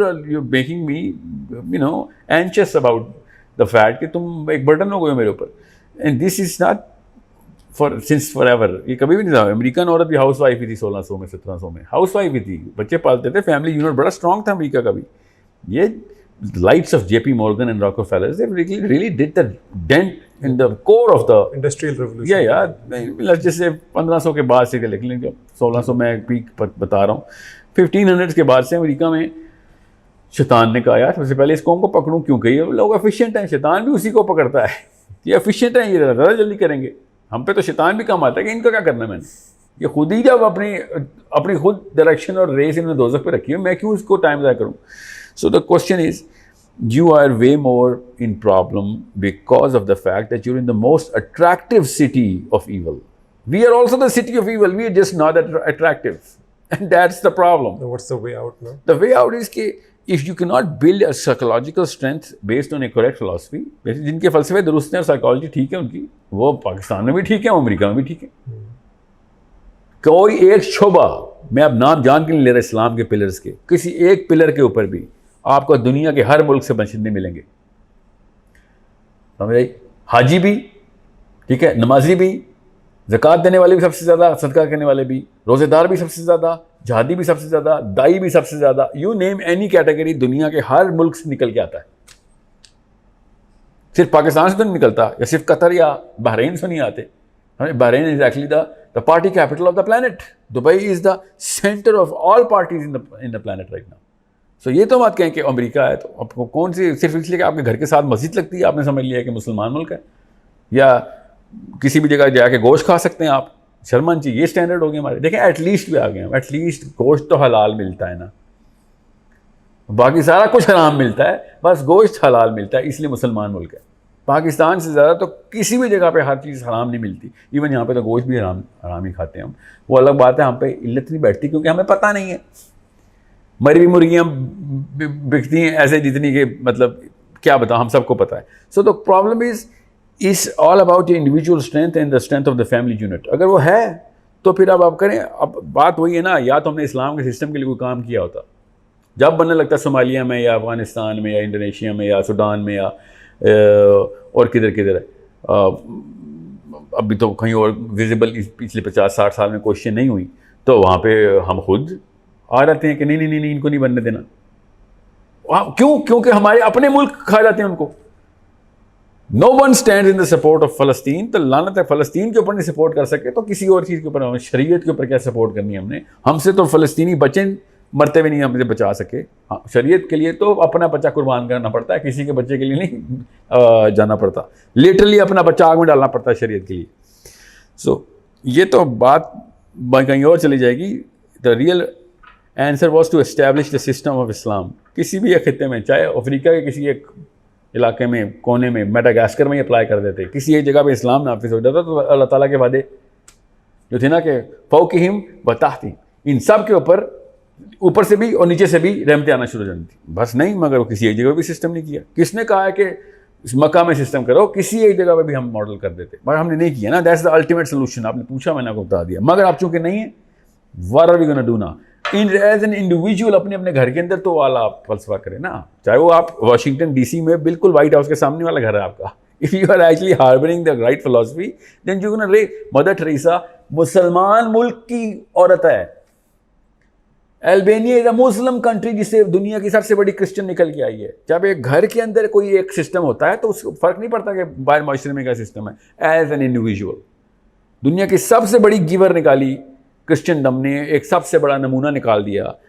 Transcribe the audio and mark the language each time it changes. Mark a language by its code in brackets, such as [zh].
[en] you making me you know anxious about the fact [ur] کہ تم ایک برڈن ہو گئے ہو میرے اوپر. [en] and this is not for since forever, [ur] یہ کبھی بھی نہیں تھا. امریکن عورت بھی ہاؤس وائف ہی تھی 1600 میں 1700 میں, ہاؤس وائف ہی تھی, بچے پالتے تھے, فیملی یونٹ بڑا اسٹرانگ تھا امریکہ کا بھی. [en] یہ lights of JP Morgan and Rockefellers, they really did the dent in the core of the industrial revolution. let's just say [ur] 1500 کے بعد سے لکھ لیں, 1600 میں پیک بتا رہا ہوں, 1500 کے بعد سے امریکہ میں شیطان نے کہا یار سب سے پہلے اس قوم کو پکڑوں, کیونکہ یہ لوگ ایفیشینٹ ہیں, شیطان بھی اسی کو پکڑتا ہے, یہ ایفیشینٹ ہیں, یہ زیادہ جلدی کریں گے. ہم پہ تو شیطان بھی کم آتا ہے کہ ان کا کیا کرنا ہے, میں نے یہ خود ہی جب اپنی خود ڈائریکشن اور ریس انہوں نے دوزخ پہ رکھی ہے, میں کیوں اس کو ٹائم ضائع کروں. [en] So the question is, you are way more in problem because of the fact that you're in the most attractive city of evil. We are also the city of evil, we are just not that attractive. And that's the problem. So what's the way out now? The way out is کہ if you cannot build a psychological strength based on a correct philosophy, [ur] جن کے فلسفے درست ہیں اور psychology ٹھیک ہے ان کی, وہ پاکستان میں بھی ٹھیک ہے, امریکہ میں بھی ٹھیک ہے. کوئی ایک شعبہ, میں اب نام جان کے نہیں لے رہا اسلام کے پلرز کے, کسی ایک پلر کے اوپر بھی آپ کو دنیا کے ہر ملک سے باشندے ملیں گے. سمجھ آئی؟ حاجی بھی ٹھیک ہے, نمازی بھی, زکوٰۃ دینے والے بھی سب سے زیادہ, صدقہ کرنے والے بھی, روزے دار بھی سب سے زیادہ, جہادی بھی سب سے زیادہ, دائی بھی سب سے زیادہ, [en] you name any category [ur] دنیا کے ہر ملک سے نکل کے آتا ہے. صرف پاکستان سے تو نہیں نکلتا, یا صرف قطر یا بحرین سے نہیں آتے. [en] Bahrain is actually the party capital of the planet. Dubai is the center of all parties in the planet right now. [ur] So یہ تو بات کہیں کہ امریکہ ہے تو آپ کو کون سی, صرف اس لیے کہ آپ کے گھر کے ساتھ مسجد لگتی ہے آپ نے سمجھ لیا کہ مسلمان ملک ہے, یا کسی بھی جگہ جا کے گوشت کھا سکتے ہیں آپ, شرمن جی یہ اسٹینڈرڈ ہو گئے ہمارے. دیکھیں ایٹ لیسٹ بھی آ گئے ہم, ایٹ لیسٹ گوشت تو حلال ملتا ہے نا, باقی سارا کچھ حرام ملتا ہے, بس گوشت حلال ملتا ہے, اس لیے مسلمان ملک ہے. پاکستان سے زیادہ تو کسی بھی جگہ پہ ہر چیز حرام نہیں ملتی. ایون یہاں پہ تو گوشت بھی حرام ہی کھاتے ہیں ہم, وہ الگ بات ہے. ہم پہ علت نہیں بیٹھتی کیونکہ ہمیں پتہ نہیں ہے. مری ہوئی مرغیاں بکتی ہیں ایسے جتنی کہ مطلب کیا بتاؤں, ہم سب کو پتہ ہے. [en] So the problem is all about individual strength and the strength of the family unit. [ur] اگر وہ ہے تو پھر اب آپ کریں. اب بات وہی ہے نا, یا تو ہم نے اسلام کے سسٹم کے لیے کوئی کام کیا ہوتا, جب بننے لگتا ہے صومالیہ میں یا افغانستان میں یا انڈونیشیا میں یا سوڈان میں یا اور کدھر ہے, ابھی تو کہیں اور ویزیبل پچھلے 50-60 سال میں کوششیں نہیں ہوئی, تو وہاں پہ ہم خود آ جاتے ہیں کہ نہیں ان کو نہیں بننے دینا. کیوں؟ کیونکہ ہمارے اپنے ملک کھا جاتے ہیں ان کو. [en] No one stand in the support of فلسطین. [ur] تو لعنت ہے فلسطین کے اوپر نہیں سپورٹ کر سکے تو کسی اور چیز کے اوپر, ہمیں شریعت کے اوپر کیا سپورٹ کرنی ہے ہم نے. ہم سے تو فلسطینی بچے مرتے ہوئے نہیں ہم سے بچا سکے. ہاں شریعت کے لیے تو اپنا بچہ قربان کرنا پڑتا ہے, کسی کے بچے کے لیے نہیں جانا پڑتا. لٹرلی اپنا بچہ آگ میں ڈالنا پڑتا ہے شریعت کے لیے. سو یہ تو بات کہیں اور چلی جائے گی. [en] The real answer was to establish the system of اسلام. [ur] کسی بھی ایک خطے میں, چاہے افریقہ کے کسی ایک علاقے میں, کونے میں, میڈاگاسکر میں اپلائی کر دیتے, کسی ایک جگہ پہ اسلام نافذ ہو جاتا تو اللہ تعالیٰ کے وعدے جو تھے نا کہ فوقہم وتحتہم, ان سب کے اوپر سے بھی اور نیچے سے بھی رحمتیں آنا شروع ہو جاتی تھی. بس نہیں, مگر وہ کسی ایک جگہ پہ بھی سسٹم نہیں کیا. کس نے کہا ہے کہ مکہ میں سسٹم کرو, کسی ایک جگہ پہ بھی ہم ماڈل کر دیتے, مگر ہم نے نہیں کیا نا. [en] That's the ultimate solution. [ur] آپ نے پوچھا, میں نے آپ کو بتا دیا. مگر آپ چونکہ نہیں ہیں, [en] what are we gonna do now? As an individual [ur] اپنے اپنے گھر کے اندر تو والا آپ فلسفہ کریں نا, چاہے وہ آپ واشنگٹن ڈی سی میں بالکل وائٹ ہاؤس کے سامنے والا گھر ہے آپ کا. [en] If you are actually harboring the right philosophy, then you're going to [ur] mother Teresa مسلمان ملک کی عورت ہے. [en] Albania is a Muslim country [ur] جس سے دنیا کی سب سے بڑی کرسچن نکل کے آئی ہے. جب ایک گھر کے اندر کوئی ایک سسٹم ہوتا ہے تو اس کو فرق نہیں پڑتا کہ باہر معاشرے میں کیا سسٹم ہے. [en] as an individual [ur] دنیا کی سب سے بڑی گیور نکالی کرسچنڈم نے, ایک سب سے بڑا نمونہ نکال دیا.